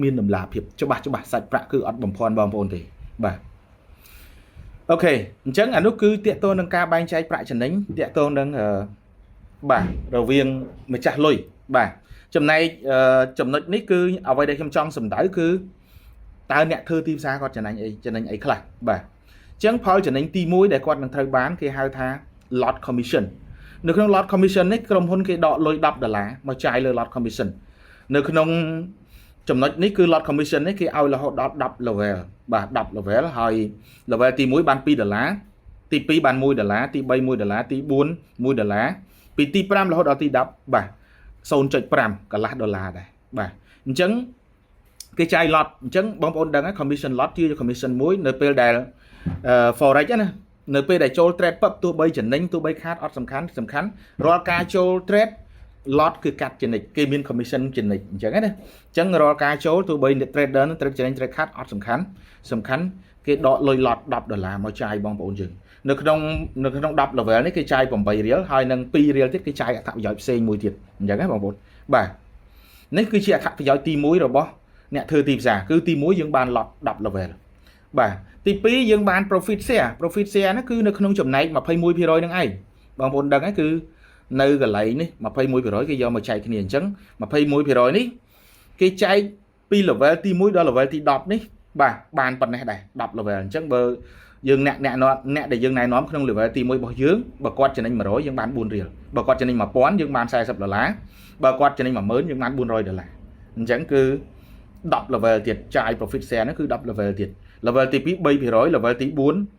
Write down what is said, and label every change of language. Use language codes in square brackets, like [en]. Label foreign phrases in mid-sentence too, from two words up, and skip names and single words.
[km] មានតម្លាភាពច្បាស់សាច់ប្រាក់គឺអត់បំភាន់បងប្អូនទេបាទអូខេអញ្ចឹងអានោះគឺតាក់ទងនឹងការបែងចែកប្រាក់ចំណេញ តាក់ទងនឹងបាទរវាងម្ចាស់លុយបាទចំណែកចំណុចនេះគឺអ្វីដែលខ្ញុំចង់សម្ដៅគឺតើអ្នក ធ្វើទីផ្សារគាត់ចំណេញអីខ្លះបាទអញ្ចឹងផលចំណេញទី1ដែលគាត់នឹងត្រូវបានគេហៅថា [en] lot commission [km] នៅក្នុង [en] lot commission [km] នេះក្រុមហ៊ុនគេដកលុយ$10មកចាយលើ [en] lot commission [km] នៅក្នុងចំណុចនេះគឺ [en] lot commission [km] នេះគេឲ្យរហូតដល់10 level បាទ10 level ហើយ level ទី1បាន$2ទី2បាន$1ទី3$1ទី 4$1ពីទី5រហូតដល់ទី10បាទ 0.5 កន្លះដុល្លារដែរបាទអញ្ចឹងគេចាយ lot អញ្ចឹងបងប្អូនដឹងហើយ [en] commission lot [km] ជា commission មួយនៅពេលដែលforex ណានៅពេលដែលចូល trade ពឹបទោះបីចំណេញទោះបីខាតអត់សំខាន់រាល់ការចូល [en] trade lot [km] គឺកាត់ចំណេញគេមាន commission ចំណេញអញ្ចឹងណាអញ្ចឹងរាល់ការចូលទោះបី trader នឹង trade ចំណេញ trade ខាតអត់សំខាន់គេដកលុយ lot $10មកចាយបងប្អូនយើងនៅក្នុង10 level នេះគេចាយ8រៀលហើយនឹង2រៀល ទៀតគេចាយអត្ថប្រយោជន៍ផ្សេងមួយទៀតអញ្ចឹងណាបងប្អូនបាទនេះគឺជាអត្ថប្រយោជន៍ទី1របស់អ្នកធ្វើទីផ្សារគឺទី1យើងបាន lot 10 level បាទទី2 យើងបាន [en] profit share [km] ហ្នឹងគឺនៅក្នុងចំណែក 21% ហ្នឹងឯងបងប្អូនដឹងហើយគឺនៅកន្លែងនេះ 21% គេយកមកចែកគ្នា អញ្ចឹង 21% នេះគេចែកពី level ទី1ដល់ level ទី10នេះបាទបានប៉ុណ្ណេះដែរ10 level អញ្ចឹងបើយើងអ្នកដែលយើងណែនាំក្នុង level ទី1របស់យើងបើគាត់ចំណេញ100យើងបាន4រៀលបើគាត់ចំណេញ1000យើងបាន$40បើគាត់ចំណេញ10000យើងបាន$400អញ្ចឹងគឺ10 level ទៀតចាយ [en] profit share [km] ហ្នឹងគឺ10 level ទៀត level ទី2 3% level ទី4